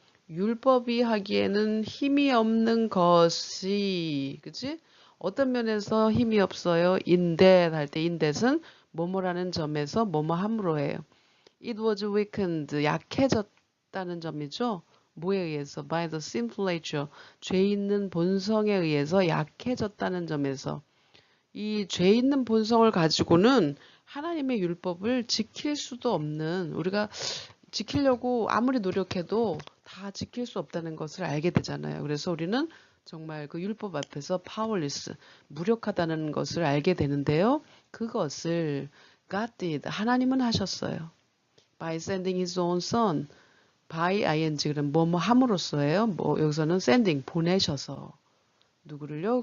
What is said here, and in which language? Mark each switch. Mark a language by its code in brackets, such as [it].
[ko] 율법이 하기에는 힘이 없는 것이 그치? 어떤 면에서 힘이 없어요? in that 할 때 in that은 뭐뭐라는 점에서 뭐뭐함으로 해요. [en] It was weakened [ko] 약해졌다는 점이죠. 뭐에 의해서? [en] By the sinful nature [ko] 죄 있는 본성에 의해서 약해졌다는 점에서 이 죄 있는 본성을 가지고는 하나님의 율법을 지킬 수도 없는 우리가 지키려고 아무리 노력해도 다 지킬 수 없다는 것을 알게 되잖아요. 그래서 우리는 정말 그 율법 앞에서 powerless, 무력하다는 것을 알게 되는데요. 그것을 [en] God did, [ko] 하나님은 하셨어요. [en] By sending his own son, [ko] by ing, 그럼 뭐뭐 함으로써예요. 여기서는 sending, 보내셔서 누구를요?